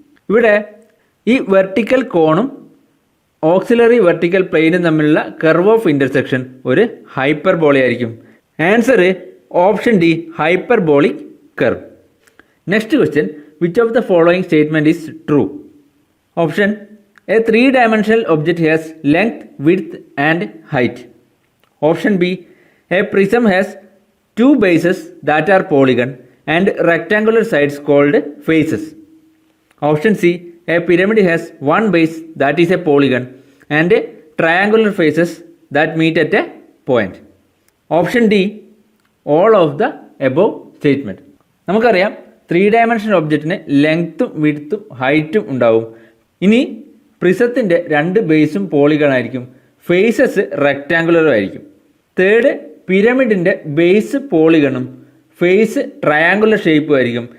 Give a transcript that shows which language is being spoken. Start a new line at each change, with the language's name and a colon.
Malayalam: ഇവിടെ ഈ വെർട്ടിക്കൽ കോണും ഓക്സിലറി വെർട്ടിക്കൽ പ്ലെയിനും തമ്മിലുള്ള കർവ് ഓഫ് ഇൻ്റർസെക്ഷൻ ഒരു ഹൈപ്പർബോള ആയിരിക്കും.
English: Answer option D hyperbolic curve. Next question, which of the following statement is true. Option A 3-dimensional object has length, width and height. Option B, a prism has 2 bases that are polygon and rectangular sides called faces. Option C, a pyramid has 1 base that is a polygon and triangular faces that meet at a point. Option D, all of the above statement.
Malayalam: നമുക്കറിയാം 3-dimensional ഒബ്ജക്റ്റിന് ലെങ്ത്തും വിഡ്ത്തും ഹൈറ്റും ഉണ്ടാവും. ഇനി പ്രിസത്തിൻ്റെ 2 ബേസും polygon ആയിരിക്കും, faces റെക്റ്റാങ്കുലറും ആയിരിക്കും. Third, പിരമിഡിൻ്റെ base പോളിഗണും face triangular ഷേപ്പും ആയിരിക്കും.